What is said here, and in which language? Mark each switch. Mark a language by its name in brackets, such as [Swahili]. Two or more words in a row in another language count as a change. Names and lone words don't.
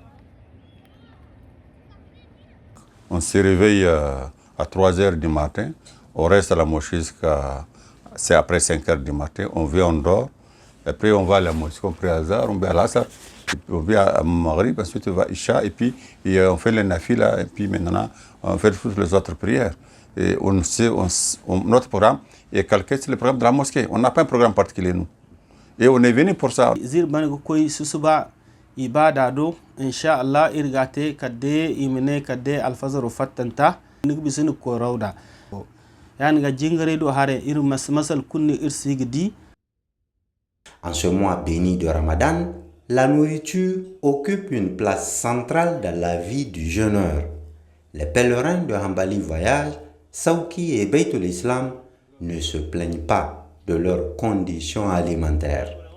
[French] On se réveille à 3 h du matin, on reste à la mosquée c'est après 5 h du matin, on vient, on dort, après on va à la mosquée, on prie à Azhar, on va à l'Assar, on vient à Maghrib, ensuite on va à Isha, et puis on fait les nafila, et puis maintenant on fait toutes les autres prières. Et notre programme est calqué sur le programme de la mosquée. On n'a pas un programme particulier, nous. Et on est venu pour ça. Ibadado inshallah irgate kadde imene kadde alfazaro fattanta nigbisini ko rawda yani ga jingare do hare ir masal kunni irsigdi. En ce mois béni de Ramadan, la nourriture occupe une place centrale dans la vie du jeûneur. Les pèlerins de Hanbali Voyage, Sauki et Baytul Islam ne se plaignent pas de leurs conditions alimentaires.